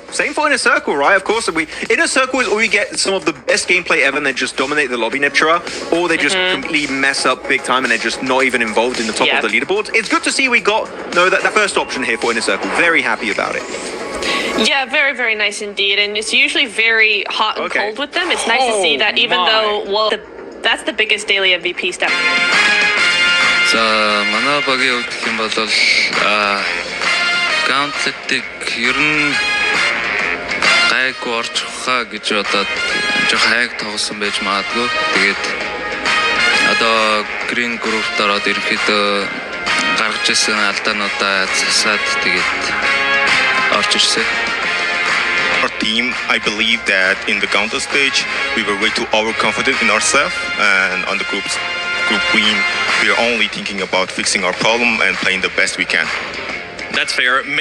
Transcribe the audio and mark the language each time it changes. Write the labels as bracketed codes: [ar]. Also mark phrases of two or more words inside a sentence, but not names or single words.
[en] Same for Inner Circle, right? Of course, Inner Circle is where we get some of the best gameplay ever and they just dominate the lobby, Neptura, or they just completely mess up big time and they're just not even involved in the top of the leaderboards. It's good to see we got that first option here for Inner Circle. Very happy about it. Yeah, very, very nice indeed. And it's usually very hot and cold with them. It's nice to see that even though, well, that's the biggest daily MVP step. [mn] За манай багийн хувьд гэх юм бол Gauntlet-ийг ер нь гайгүй орж ухаа гэж бодоод жоох хайг тоглосон байж магадгүй. Тэгээд одоо Green Group ороод ерөнхийдөө гаргаж ирсэн алдаануудаа засаад тэгээд орж ирсэн. [en] Our team, I believe that in the Gauntlet stage, we were way too overconfident in ourselves, and on the group win, we are only thinking about fixing our problem and playing the best we can. That's fair.